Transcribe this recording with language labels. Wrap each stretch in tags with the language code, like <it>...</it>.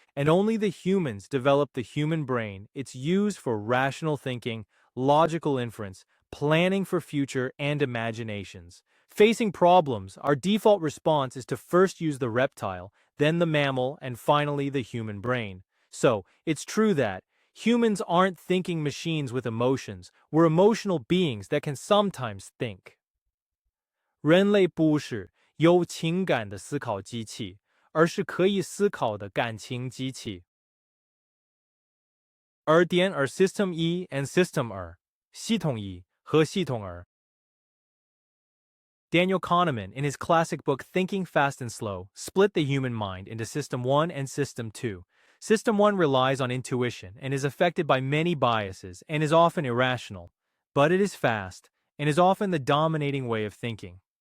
<en>And only the humans develop the human brain. It's used for rational thinking, logical inference, planning for future, and imaginations. Facing problems, our default response is to first use the reptile, then the mammal, and finally the human brain. So, it's true that humans aren't thinking machines with emotions. We're emotional beings that can sometimes think.</en> <zh>人类不是有情感的思考机器，而是可以思考的感情机器。</zh> <en>点 are System 1 and System 2，</en> <zh>系统1和系统2。</zh> <en>Daniel Kahneman, in his classic book Thinking Fast and Slow, split the human mind into System 1 and System 2. System 1 relies on intuition and is affected by many biases and is often irrational, but it is fast and is often the dominating way of thinking.</en>